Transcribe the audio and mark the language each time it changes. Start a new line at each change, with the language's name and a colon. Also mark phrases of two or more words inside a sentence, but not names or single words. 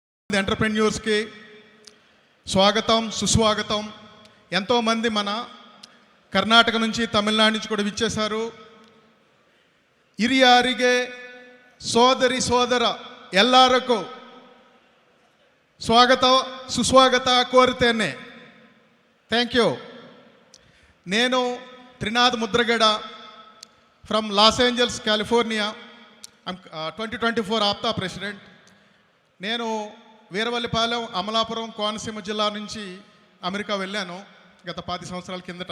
Telugu: ఎంటర్ప్రెన్యూర్స్కి స్వాగతం సుస్వాగతం. ఎంతోమంది మన కర్ణాటక నుంచి తమిళనాడు నుంచి కూడా విచ్చేశారు.
Kannada: ಹಿರಿಯರಿಗೆ ಸೋದರಿ ಸೋದರ ಎಲ್ಲರಿಗೂ ಸ್ವಾಗತ ಸುಸ್ವಾಗತ ಕೋರುತ್ತೇನೆ.
English: thank you.
Telugu: నేను త్రినాథ్ ముద్రగడ ఫ్రమ్ లాస్ ఏంజల్స్ కాలిఫోర్నియా. 2024 ఆప్తా ప్రెసిడెంట్. నేను వీరవల్లిపాలెం అమలాపురం కోనసీమ జిల్లా నుంచి అమెరికా వెళ్ళాను గత 10 సంవత్సరాల కిందట.